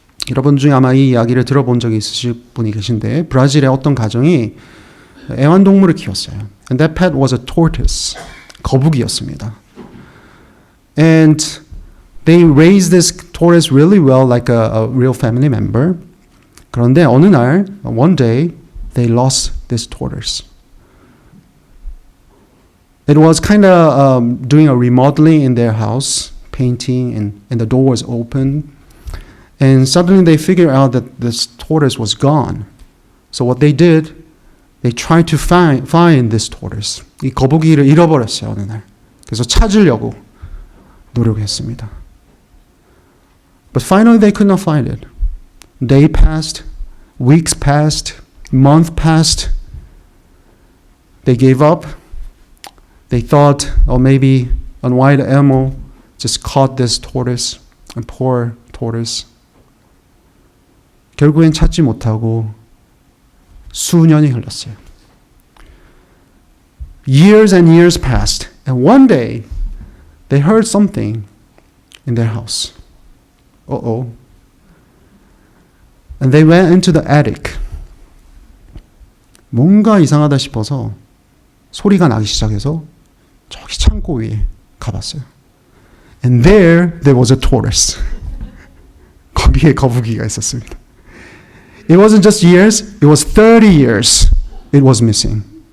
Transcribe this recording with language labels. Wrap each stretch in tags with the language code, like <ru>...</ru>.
<ko>여러분 중에 아마 이 이야기를 들어본 적이 있으실 분이 계신데 브라질의 어떤 가정이 애완동물을 키웠어요.</ko> <en>And that pet was a tortoise.</en> <ko>거북이였습니다.</ko> <en>And they raised this tortoise really well, like a real family member.</en> <ko>그런데 어느 날,</ko> <en>one day, they lost this tortoise. It was kind of doing a remodeling in their house, painting, and the door was open. And suddenly they figured out that this tortoise was gone. So what they did, they tried to find this tortoise.</en> <ko>이 거북이를 잃어버렸어요, 어느 날. 그래서 찾으려고 노력했습니다.</ko> <en>But finally they could not find it. Day passed, weeks passed, month passed. They gave up. They thought, oh, maybe a wild animal just caught this tortoise, a poor tortoise.</en> <ko>결국엔 찾지 못하고 수년이 흘렀어요.</ko> <en>Years and years passed, and one day they heard something in their house. Uh-oh. And they went into the attic.</en> <ko>뭔가 이상하다 싶어서 소리가 나기 시작해서 저기 창고 위에 가봤어요.</ko> <en>And there was a tortoise.</en> <ko>거기에 거북이가 있었습니다.</ko> <en>It wasn't just years, it was 30 years it was missing.</en>